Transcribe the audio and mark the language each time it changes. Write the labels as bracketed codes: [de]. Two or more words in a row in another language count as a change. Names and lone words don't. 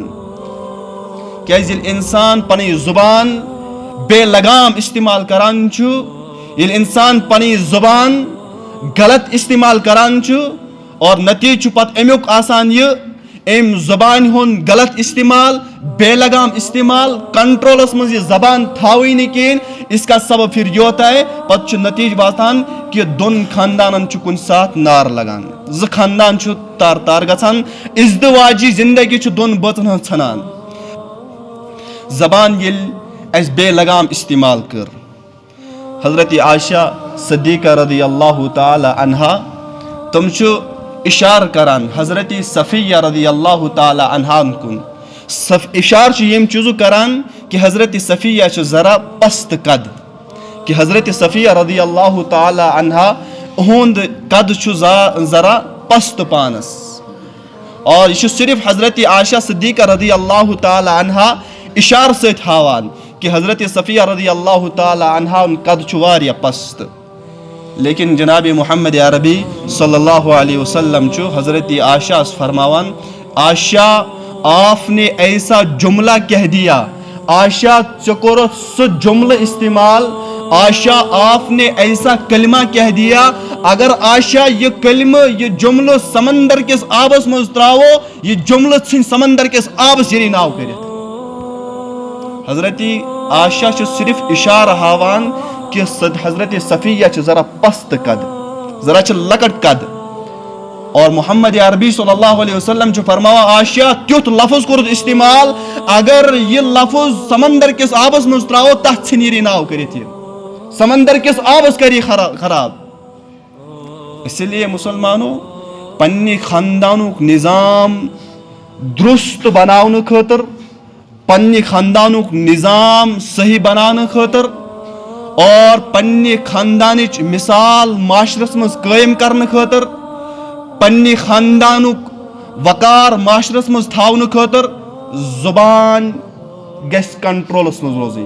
[ks] کیازِ ییٚلہِ انسان پنٕنۍ زبان بے لگام استعمال کران چھُ, ییٚلہِ انسان پنٕنۍ زبان غلط استعمال کران چھُ اور نتیجہ چھُ پتہٕ امیُک آسان یہ امہِ زبانہِ ہُنٛد غلط استعمال بے لگام استعمال کنٹرولس منٛز یہ زبان تھاوٕے نہٕ کِہیٖنۍ, [ur] اس کا سبب پھر یہ ہوتا ہے [ks] پتہٕ چھُ نتیجہ واتان کہ دۄن خاندانن چھُ کُنہِ ساتہٕ نار لگان, زٕ خاندان چھُ تار تار گژھان, ازدواجی زندگی چھُ دۄن بٲژن ہٕنٛز ژھٮ۪نان. زبان ییٚلہِ اَسہِ بے لگام استعمال کٔر, حضرت عائشہ صدیقہ [ar] رضی اللہ تعالی عنہا [ks] تم چھُ اشارہ کران حضرت صفیہ رضی اللہ تعالی عنہا کن. اشارہ چھُ ییٚمہِ چیٖزُک کران کہ حضرت صفیہ چھِ ذرا پست قد, کہ حضرت صفیہ [ar] رضی اللہ تعالی عنہا [ks] اہُنٛد قد چھُ ذرا پست پانس, اور یہ چھُ صرف حضرت عائشہ صدیقہ [ar] رضی اللہ تعالی عنہا [ks] اشارہ سۭتۍ ہاوان کہ حضرت صفیہ [ar] رضی اللہ تعالی عنہا [ks] قد چھُ واریاہ پست. لیکن جناب محمد عربی [ar] صلی اللہ علیہ وسلم [ks] چھُ حضرت عائشہ فرماوان, [ur] عائشہ آپ نے ایسا جملہ کہہ دیا, [ks] عائشہ ژےٚ کوٚرُتھ سُہ جملہ استعمال, [ur] عائشہ آپ نے ایسا کلمہ کہہ دیا, [ks] اگر عائشہ یہ کلمہ یہ جملہ سمندر کس آبس منٛز تراوو یہ جملہ ژھٕنہِ سمندر کس آبس یری ناو کٔرِتھ. حضرت عائشہ چھُ صرف اشارہ ہاوان کہ حضرت صفیہ چھِ ذرا پست قد, ذرا چھِ لکٹ قد, اور محمد عربی [ar] صلی اللہ علیہ وسلم [ks] چھُ فرماوان عائشہ تیُتھ لفظ کوٚرُتھ استعمال اگر یہ لفظ سمندر کس آبس منٛز تراوو تتھ ژھٕنہِ یری ناو کٔرِتھ یہ سمندر کس آبس کری خراب. [ur] اسی لیے [ks] مسلمانوں پننہِ خاندانُک نظام درست بناونہٕ خٲطرٕ, پننہِ خاندانُک نظام صحیح بناونہٕ خٲطرٕ اور پننہِ خاندانٕچ مثال معاشرس منٛز قٲیِم کرنہٕ خٲطرٕ, پننہِ خاندانُک وقار معاشرس منٛز تھاونہٕ خٲطرٕ زبان گژھِ کنٹرولس منٛز روزٕنۍ.